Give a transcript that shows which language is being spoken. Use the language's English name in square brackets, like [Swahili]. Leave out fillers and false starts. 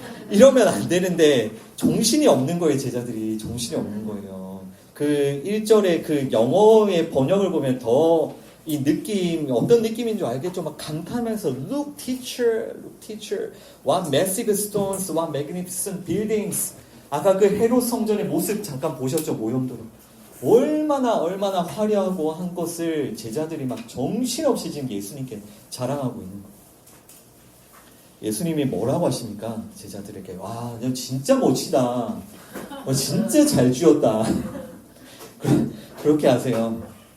[Korean] 이러면 안 되는데 정신이 없는 거예요. 제자들이 정신이 없는 거예요. 그 1절의 그 영어의 번역을 보면 더 이 느낌, 어떤 느낌인 줄 알겠죠? 막 감탄하면서 [English] Look teacher, what massive stones, what magnificent buildings. [Korean] 아까 그 헤롯 성전의 모습 잠깐 보셨죠? 모형도로. 얼마나 화려하고 한 것을 제자들이 막 정신없이 지금 예수님께 자랑하고 있는 거예요. 예수님이 뭐라고 하십니까? 제자들에게. 와, 너 진짜 멋지다. 진짜 잘 지었다. 그렇게 하세요.